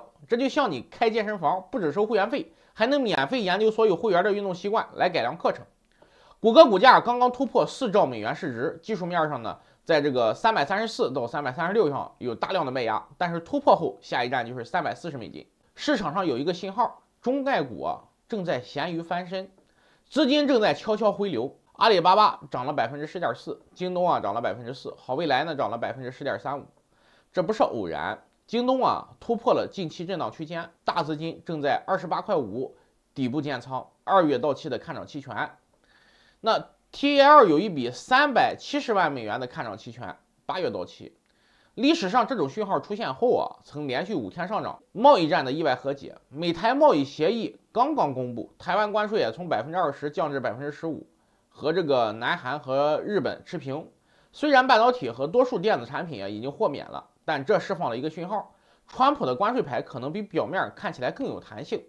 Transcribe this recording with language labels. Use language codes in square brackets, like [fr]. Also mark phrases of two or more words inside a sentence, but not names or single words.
[zh] 這就像你開健身房，不只收会員費，還能免費研究所有会員的運動習慣來改良課程。谷歌股價剛剛突破4兆美元市值，技術面上呢，在這個334到336上有大量的賣壓，但是突破後，下一站就是340美金。市场上有一個信號，中概股正在鹹魚翻身，資金正在悄悄回流。阿里巴巴漲了10.4%，京東啊涨了4%，好未来呢涨了10.35%。这不是偶然，京東啊突破了近期震荡区间，大资金正在28.5块底部建仓2月到期的看涨期权。那 TAL 有一笔370万美元的看涨期权，8月到期。历史上这种讯号出现后啊，曾连續5 天上漲。貿易戰的意外和解，美台貿易協議剛剛公布，台灣關稅也從20%降至15%，和這個南韓和日本持平。雖然半導體和多數電子產品啊已經豁免了，但這釋放了一個訊號，川普的關稅牌可能比表面看起來更有彈性。